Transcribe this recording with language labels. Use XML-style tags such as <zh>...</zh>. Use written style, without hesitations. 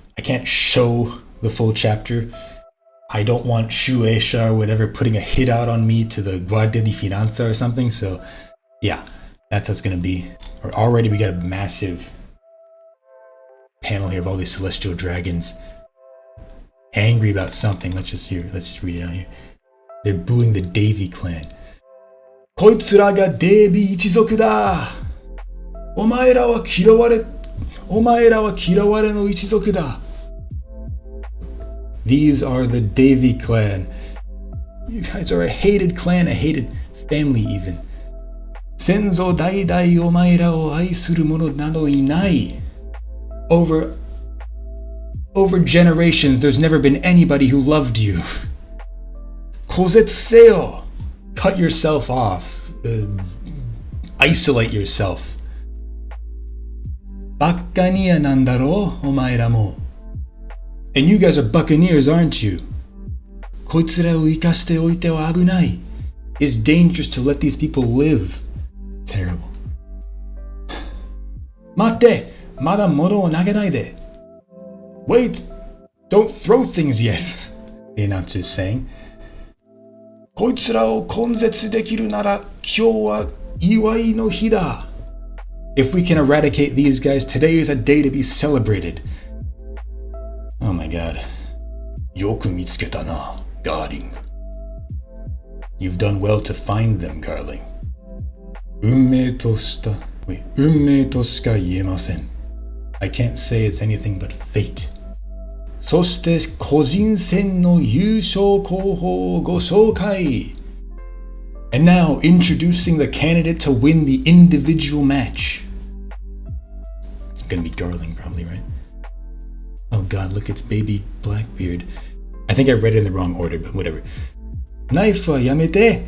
<en>I can't show the full chapter. I don't want Shueisha or whatever putting a hit out on me to the Guardia di Finanza or something. So yeah, that's how it's going to be. Or already we got a massive panel here of all these celestial dragons angry about something. Let's just read it out here. They're booing the Davy clan.</en> <ja>こいつらがデービー一族だ。お前らは嫌われの一族だ。</ja> <en>These are the Davy clan. You guys are a hated clan, a hated family even.</en> <ja>先祖代々お前らを愛する者などいない。</ja> <en>Over generations, there's never been anybody who loved you.</en> <ja>孤絶せよ.</ja> <en>Cut yourself off. Isolate yourself.</en> <ja>バッカニアなんだろう、お前らも.</ja> <en>And you guys are buccaneers, aren't you?</en> <ja>こいつらを生かしておいては危ない.</ja> <en>It's dangerous to let these people live. Terrible.</en> <ja>待って!まだ物を投げないで.</ja> <en>Wait! Don't throw things yet, the announcer is saying.</en> <ja>こいつらを根絶できるなら今日は祝いの日だ.</ja> <en>If we can eradicate these guys, today is a day to be celebrated. Oh my god.</en> <ja>よく見つけたな, Darling.</ja> <en>You've done well to find them, Garling.</en> <ja>運命としか言えません.</ja> <en>I can't say it's anything but fate.</en> <ja>そして個人戦の優勝候補をご紹介.</ja> <en>And now introducing the candidate to win the individual match. It's gonna be Garling probably, right? Oh, god, look, it's baby Blackbeard. I think I read it in the wrong order, but whatever.</en> <ja>Knife wa yamete.</ja>